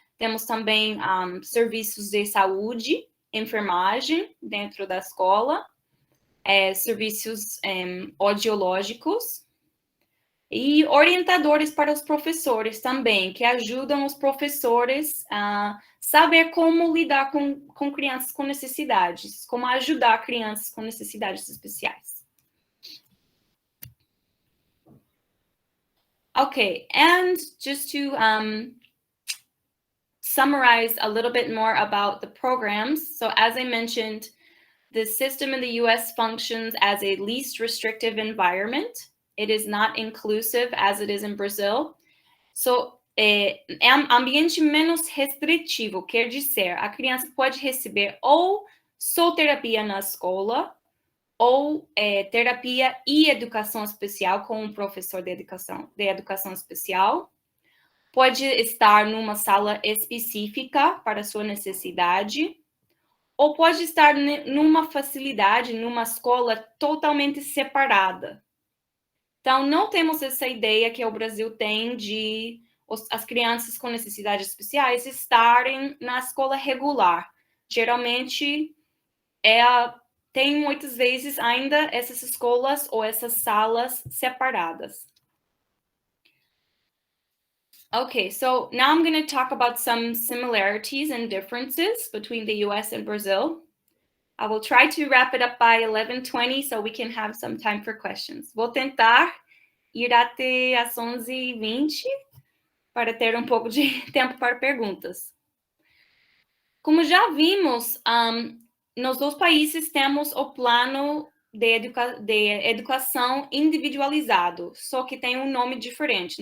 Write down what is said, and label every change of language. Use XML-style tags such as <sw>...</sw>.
<pt>Temos também serviços de saúde, enfermagem dentro da escola, serviços audiológicos e orientadores para os professores também, que ajudam os professores a saber como lidar com crianças com necessidades, como ajudar crianças com necessidades especiais.</pt> <en>Okay, and just to summarize a little bit more about the programs. So as I mentioned, the system in the US functions as a least restrictive environment. It is not inclusive as it is in Brazil.</en> <pt>So, é ambiente menos restritivo, quer dizer, a criança pode receber ou só terapia na escola, ou terapia e educação especial com um professor de educação especial. pode estar numa sala específica para sua necessidade, ou pode estar numa facilidade, numa escola totalmente separada. Então, não temos essa ideia que o Brasil tem de as crianças com necessidades especiais estarem na escola regular. Geralmente, tem muitas vezes ainda essas escolas ou essas salas separadas.</pt> <en>Okay, so now I'm going to talk about some similarities and differences between the US and Brazil. I will try to wrap it up by 11:20 so we can have some time for questions.</en> <pt>Vou tentar ir até às 11:20 para ter um pouco de tempo para perguntas. Como já vimos, nos dois países temos o plano de educação individualizado, só que tem um nome diferente.</pt>